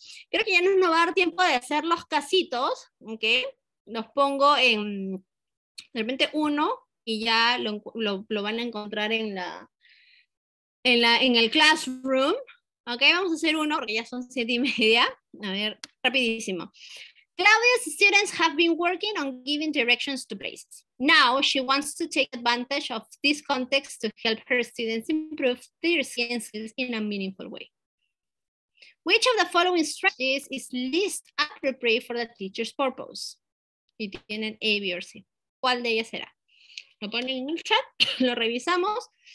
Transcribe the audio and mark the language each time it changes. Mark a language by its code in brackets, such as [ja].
[es] Creo que ya no nos va a dar tiempo de hacer los casitos, ¿ok? Los pongo de repente uno y ya lo van a encontrar en el classroom. Ok, vamos a hacer uno porque ya son 7:30. A ver, rapidísimo. [en] Claudia's students have been working on giving directions to places. Now she wants to take advantage of this context to help her students improve their skills in a meaningful way. Which of the following strategies is least appropriate for the teacher's purpose? [es] Y tienen A, B, o C. ¿Cuál de ellas será? Lo ponen en el chat, lo revisamos.